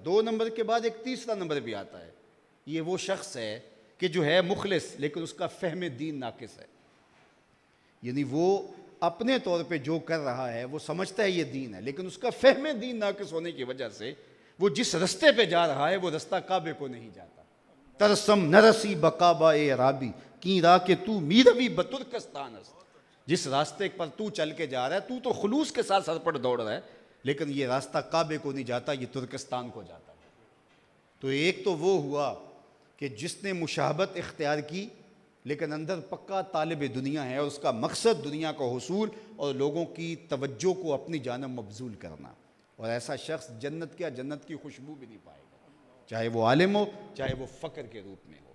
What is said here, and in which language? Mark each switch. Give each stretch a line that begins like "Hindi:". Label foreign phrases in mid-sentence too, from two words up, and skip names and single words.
Urdu: 2 نمبر کے بعد ایک تیسرا نمبر بھی آتا ہے، یہ وہ شخص ہے کہ جو ہے مخلص لیکن اس کا فہم دین ناقص ہے، یعنی وہ اپنے طور پہ جو کر رہا ہے وہ سمجھتا ہے یہ دین ہے، لیکن اس کا فہم دین ناقص ہونے کی وجہ سے وہ جس رستے پہ جا رہا ہے وہ رستہ کعبے کو نہیں جاتا۔
Persian: ترسم نرسی بقابا اے عرابی کی را کہ تو میروی بترکستان است،
Urdu: جس راستے پر تو چل کے جا رہا ہے تو خلوص کے ساتھ سر پر دوڑ رہا ہے، لیکن یہ راستہ کعبے کو نہیں جاتا، یہ ترکستان کو جاتا ہے۔ تو ایک تو وہ ہوا کہ جس نے مشابہت اختیار کی لیکن اندر پکا طالب دنیا ہے، اور اس کا مقصد دنیا کا حصول اور لوگوں کی توجہ کو اپنی جانب مبذول کرنا، اور ایسا شخص جنت کیا، جنت کی خوشبو بھی نہیں پائے گا، چاہے وہ عالم ہو، چاہے وہ فقر کے روپ میں ہو۔